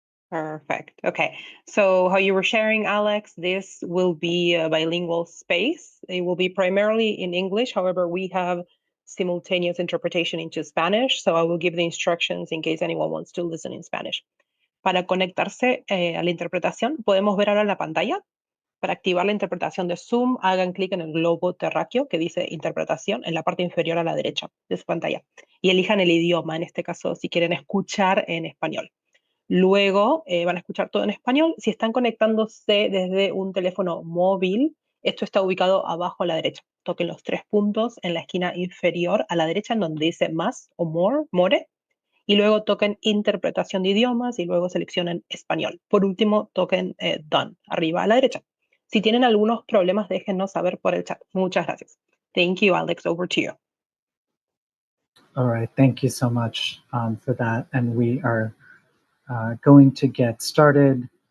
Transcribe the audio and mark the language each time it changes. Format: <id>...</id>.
<en>Perfect. Okay. So how you were sharing, Alex, this will be a bilingual space. It will be primarily in English. However, we have simultaneous interpretation into Spanish. So I will give the instructions in case anyone wants to listen in Spanish.</en> <es>Para conectarse a la interpretación, podemos ver ahora la pantalla. Para activar la interpretación de Zoom, hagan clic en el globo terráqueo que dice interpretación en la parte inferior a la derecha de su pantalla y elijan el idioma, en este caso si quieren escuchar en español. Luego van a escuchar todo en español. Si están conectándose desde un teléfono móvil, esto está ubicado abajo a la derecha. Toquen los 3 puntos en la esquina inferior a la derecha en donde dice más o more, y luego toquen interpretación de idiomas y luego seleccionen español. Por último, toquen done, arriba a la derecha. Si tienen algunos problemas, déjennos saber por el chat. Muchas gracias.</es> <en>Thank you, Alex. Over to you. All right. Thank you so much for that. And we are going to get started.</en>